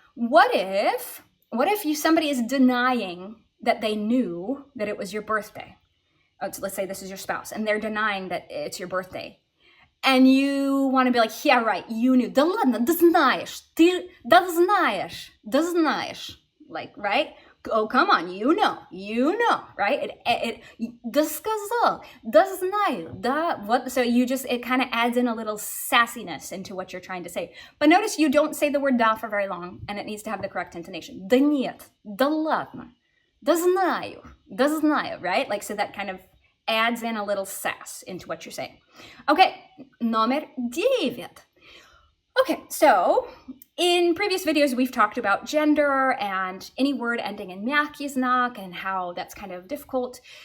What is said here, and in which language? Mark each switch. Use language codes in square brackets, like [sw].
[en] What if somebody is denying that they knew that it was your birthday? Oh, so let's say this is your spouse, and they're denying that it's your birthday. And you want to be like, yeah, right, you knew. [ru] Да ладно, да знаешь, да знаешь. [en] Like, right? Oh, come on, you know, right? [ru] Да сказал, да знаю, да, [en] what? So it kind of adds in a little sassiness into what you're trying to say. But notice you don't say the word da for very long, and it needs to have the correct intonation. [ru] Да нет, да ладно, да знаю, right? [en] Like, so that kind of adds in a little sass into what you're saying. Okay, [ru] номер 9. [en] Okay, so in previous videos, we've talked about gender and any word ending in mягкий знак and how that's kind of difficult.